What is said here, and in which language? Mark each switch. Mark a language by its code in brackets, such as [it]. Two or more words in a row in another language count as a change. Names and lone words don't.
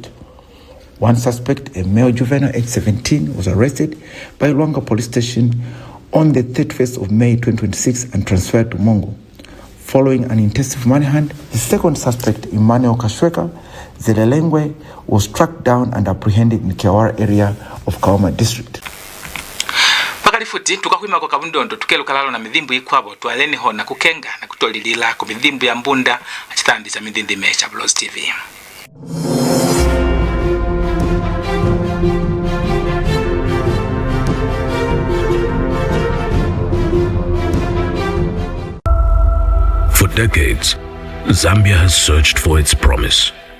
[en] One suspect, a male juvenile aged 17, was arrested by Luanga Police Station on the 31st of May 2026 and transferred to Mongo. Following an intensive manhunt, the second suspect, Emmanuel Kashweka Zelelengwe, was tracked down and apprehended in Kiawara area of Kaoma district. [mck] Pakali futi tukakwima kwa kabundondo tukelukalalo na midhimbu ikwabo tualeni ho na kukenga na kutolilila ku midhimbu ya Mbunda achitandisa midhindi mecha Bulozi TV. [en] For decades, Zambia has searched for its promise.